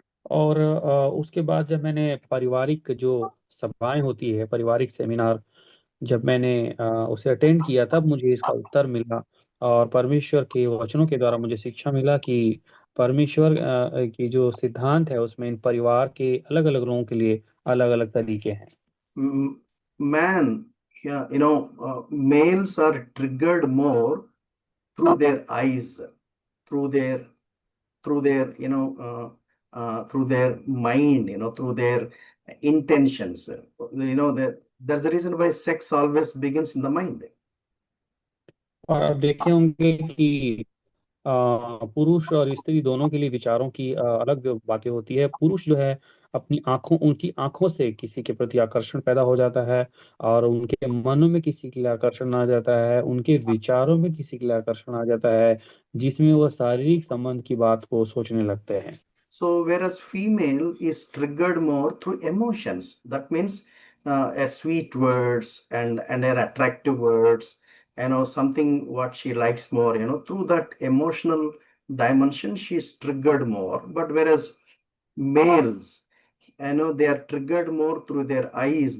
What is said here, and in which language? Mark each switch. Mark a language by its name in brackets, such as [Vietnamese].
[Hindi] और उसके बाद जब मैंने पारिवारिक जो सभाएं होती है, पारिवारिक सेमिनार, जब मैंने उसे अटेंड किया, तब मुझे इसका उत्तर मिला और परमेश्वर के वचनों के द्वारा मुझे शिक्षा मिला कि परमेश्वर की जो सिद्धांत है उसमें इन परिवार के अलग अलग लोगों के लिए अलग अलग तरीके हैं। [English] M- Man, yeah, males are triggered more through their eyes, through their through their mind, through their intentions. That's the reason why sex always begins in the mind. [Hindi] और आप देखे होंगे कि पुरुष और स्त्री दोनों के लिए विचारों की अलग जो बातें होती है। पुरुष जो है अपनी आंखों उनकी आंखों से किसी के प्रति आकर्षण पैदा हो जाता है, और उनके मनों में किसी के लिए आकर्षण आ जाता है, उनके विचारों में किसी के लिए आकर्षण आ जाता है, जिसमें वो शारीरिक संबंध की बात को सोचने लगते हैं। [English] So, whereas female is triggered more through emotions, that means a sweet words and her attractive words, something what she likes more, through that emotional dimension, she is triggered more. But whereas males, they are triggered more through their eyes.